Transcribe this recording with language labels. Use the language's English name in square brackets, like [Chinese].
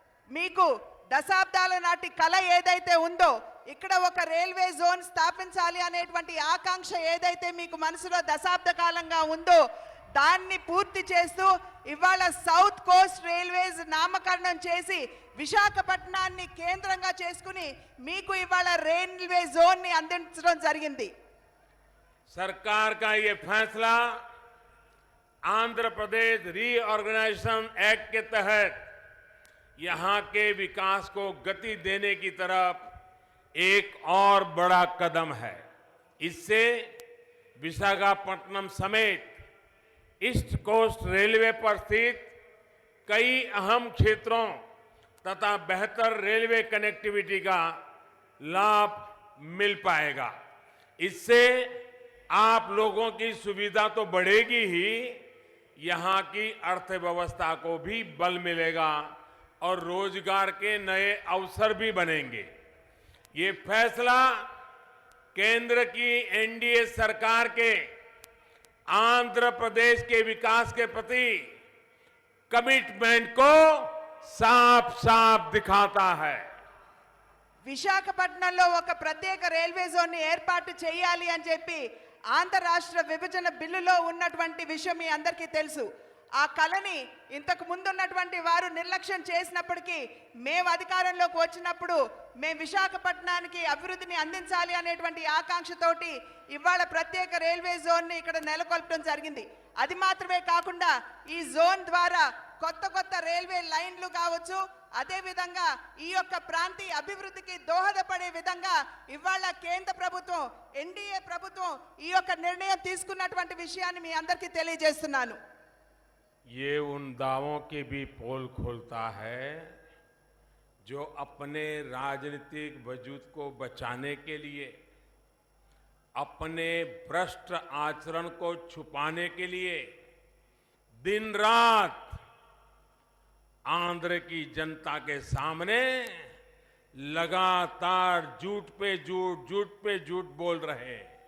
[Telugu] మీకు దశాబ్దాల నాటి కల ఏదైతే ఉందో, ఇక్కడ ఒక రైల్వే జోన్ స్థాపించాలి అనేటువంటి ఆకాంక్ష ఏదైతే మీకు మనసులో దశాబ్ద కాలంగా ఉందో, దాన్ని పూర్తి చేస్తూ ఇవాళ సౌత్ కోస్ట్ రైల్వేస్ నామకరణం చేసి విశాఖపట్నాన్ని కేంద్రంగా చేసుకుని మీకు ఇవాళ రైల్వే జోన్ ని అందించడం జరిగింది. [Hindi] सरकार का ये फैसला आंध्र प्रदेश रीऑर्गेनाइजेशन एक्ट के तहत यहां के विकास को गति देने की तरफ एक और बड़ा कदम है। इससे विशाखापट्टनम समेत ईस्ट कोस्ट रेलवे पर स्थित कई अहम क्षेत्रों तथा बेहतर रेलवे कनेक्टिविटी का लाभ मिल पाएगा। इससे आप लोगों की सुविधा तो बढ़ेगी ही, यहां की अर्थव्यवस्था को भी बल मिलेगा और रोजगार के नए अवसर भी बनेंगे। ये फैसला केंद्र की एनडीए सरकार के आंध्र प्रदेश के विकास के प्रति कमिटमेंट को साफ साफ दिखाता है। [Telugu] విశాఖపట్నంలో ఒక ప్రత్యేక రైల్వే జోన్ ని ఏర్పాటు చేయాలి అని చెప్పి ఆంధ్ర రాష్ట్ర విభజన బిల్లులో ఉన్నటువంటి విషయం మీ అందరికీ తెలుసు. ఆ కళని ఇంతకు ముందు ఉన్నటువంటి వారు నిర్లక్ష్యం చేసినప్పటికీ మేము అధికారంలోకి వచ్చినప్పుడు మేము విశాఖపట్నానికి అభివృద్ధిని అందించాలి అనేటువంటి ఆకాంక్షతోటి ఇవాళ ప్రత్యేక రైల్వే జోన్ ని ఇక్కడ నెలకొల్పడం జరిగింది. అది మాత్రమే కాకుండా ఈ జోన్ ద్వారా కొత్త కొత్త రైల్వే లైన్లు కావచ్చు, అదే విధంగా ఈ యొక్క ప్రాంతీయ అభివృద్ధికి దోహదపడే విధంగా ఇవాళ కేంద్ర ప్రభుత్వం ఎన్డీఏ ప్రభుత్వం ఈ యొక్క నిర్ణయం తీసుకున్నటువంటి విషయాన్ని మీ అందరికీ తెలియజేస్తున్నాను. [Hindi] ये उन दावों की भी पोल खोलता है जो अपने राजनीतिक वजूद को बचाने के लिए, अपने भ्रष्ट आचरण को छुपाने के लिए दिन रात आंध्र की जनता के सामने लगातार झूठ पे झूठ, झूठ पे झूठ बोल रहे।